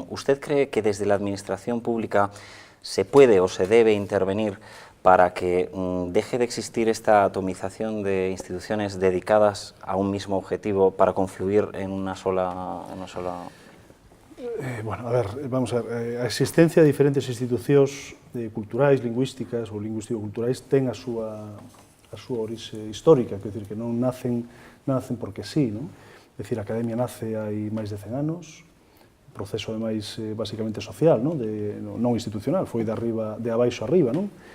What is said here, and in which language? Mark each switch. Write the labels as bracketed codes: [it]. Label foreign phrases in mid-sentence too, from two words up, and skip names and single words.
[es] ¿Usted cree que desde la administración pública se puede o se debe intervenir para que deje de existir esta atomización de instituciones dedicadas a un mismo objetivo para confluir en una sola... [gl] Bueno, a ver, vamos a ver, a existencia de diferentes institucións culturais, lingüísticas ou lingüístico-culturais ten a súa orixe histórica, quer dizer, que non nacen porque sí, non? É dicir, a Academia nace hai máis de 100 anos, proceso ademais basicamente social, non institucional, foi de abaixo arriba, non?